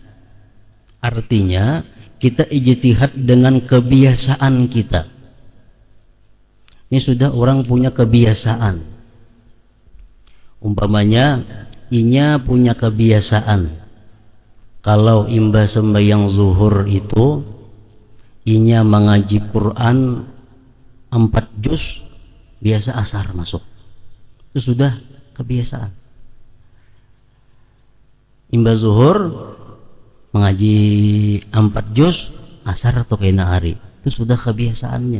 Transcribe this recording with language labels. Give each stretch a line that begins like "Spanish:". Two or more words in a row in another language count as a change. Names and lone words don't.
Indonesian: Artinya kita ijtihad dengan kebiasaan kita. Ini sudah orang punya kebiasaan.
Banjar: Umpamanya inya punya kebiasaan, kalau imbas sembahyang zuhur itu inya mengaji Quran 4 juz, biasa asar masuk.
Indonesian: Itu sudah kebiasaan.
Banjar: Imbas zuhur mengaji 4 juz, asar atau kena hari, itu sudah kebiasaannya.